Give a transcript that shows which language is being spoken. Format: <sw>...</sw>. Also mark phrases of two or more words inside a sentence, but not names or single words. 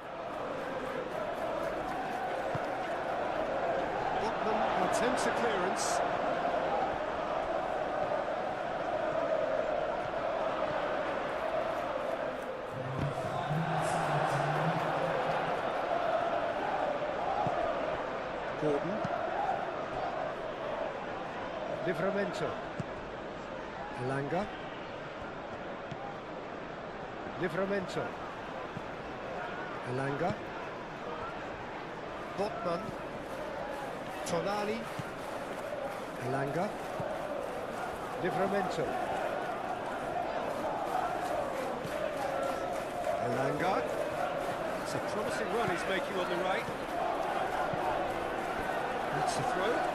<en>Botman attempts a clearance. Gordon. Livramento. Elanga. Livramento. Elanga. Botman. Tonali. Elanga. Livramento. Elanga. It's a promising run he's making on the right. That's the throw.</en>